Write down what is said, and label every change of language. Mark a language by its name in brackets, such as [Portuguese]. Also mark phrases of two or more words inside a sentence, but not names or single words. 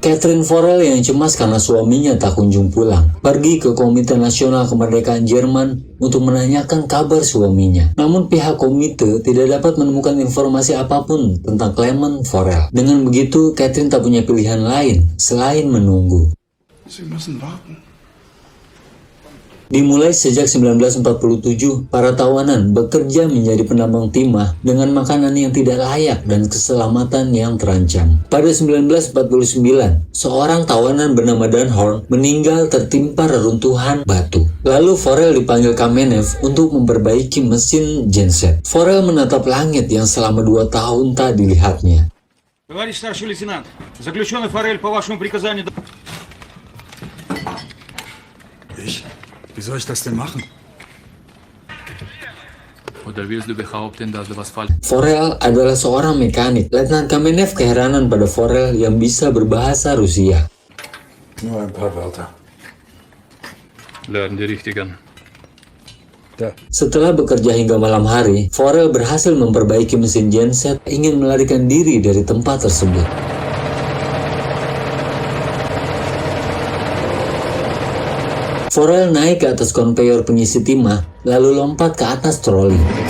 [Indonesian] Catherine Forel yang cemas karena suaminya tak kunjung pulang, pergi ke Komite Nasional Kemerdekaan Jerman untuk menanyakan kabar suaminya. Namun pihak komite tidak dapat menemukan informasi apapun tentang Clement Forel. Dengan begitu, Catherine tak punya pilihan lain selain menunggu. [German] Sie müssen warten. [Indonesian] Dimulai sejak 1947, para tawanan bekerja menjadi penambang timah dengan makanan yang tidak layak dan keselamatan yang terancam. Pada 1949, seorang tawanan bernama Dan Horn meninggal tertimpa reruntuhan batu. Lalu Forel dipanggil Kamenev untuk memperbaiki mesin genset. Forel menatap langit yang selama 2 tahun tak dilihatnya. [Russian] Товарищ старший лейтенант, заключенный Форель по вашему приказанию... [German] Wie soll ich das denn machen? Oder willst du behaupten, dass du was falsch... [Indonesian] Forel adalah seorang mekanik. Letnan Kamenev keheranan pada Forel yang bisa berbahasa Rusia. [German] Nur ein paar Wörter. Lern die richtigen. [Indonesian] Setelah bekerja hingga malam hari, Forel berhasil memperbaiki mesin genset, ingin melarikan diri dari tempat tersebut. Forel naik ke atas konveyor pengisi timah, lalu lompat ke atas troli.